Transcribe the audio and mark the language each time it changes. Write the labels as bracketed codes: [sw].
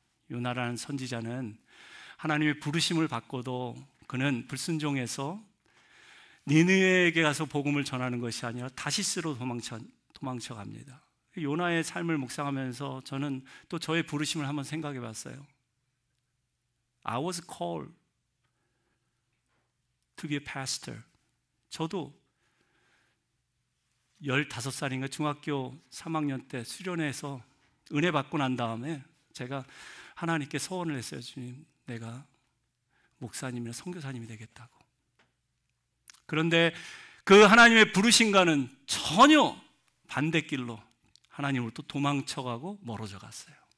[ko] 요나라는 선지자는 하나님의 부르심을 받고도 그는 불순종해서 니느웨에게 가서 복음을 전하는 것이 아니라 다시스로 도망쳐 갑니다. 요나의 삶을 묵상하면서 저는 또 저의 부르심을 한번 생각해 봤어요. [en] I was called to be a pastor. [ko] 저도 15살인가 중학교 3학년 때 수련회에서 은혜 받고 난 다음에 제가 하나님께 서원을 했어요. 주님, 내가 목사님이나 선교사님이 되겠다고. 그런데 그 하나님의 부르심과는 전혀 반대길로 하나님으로부터 도망쳐가고 멀어져 갔어요.